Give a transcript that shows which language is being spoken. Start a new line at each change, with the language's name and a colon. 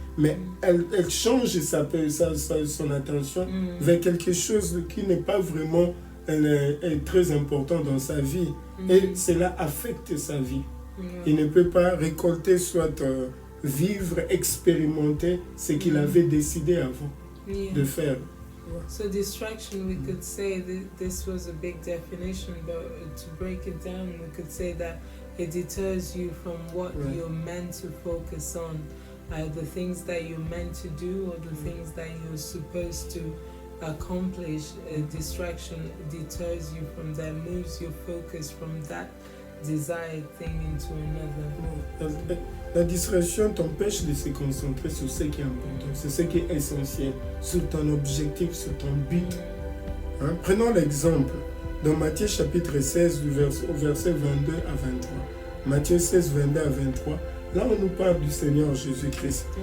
French: Mais elle change son attention vers quelque chose qui n'est pas vraiment très important dans sa vie. Et cela affecte sa vie. Il ne peut pas récolter, soit vivre, expérimenter ce qu'il avait décidé avant de faire.
English: So distraction, we could say that this was a big definition, but to break it down, we could say that it deters you from what you're meant to focus on. The things that you're meant to do or the things that you're supposed to accomplish. Distraction deters you from that, moves your focus from that desired thing into another.
French: La distraction t'empêche de se concentrer sur ce qui est important, sur ce qui est essentiel, sur ton objectif, sur ton but. Prenons l'exemple dans Matthieu chapitre 16, au verset 22 à 23. Matthieu 16, 22 à 23. Là, on nous parle du Seigneur Jésus-Christ.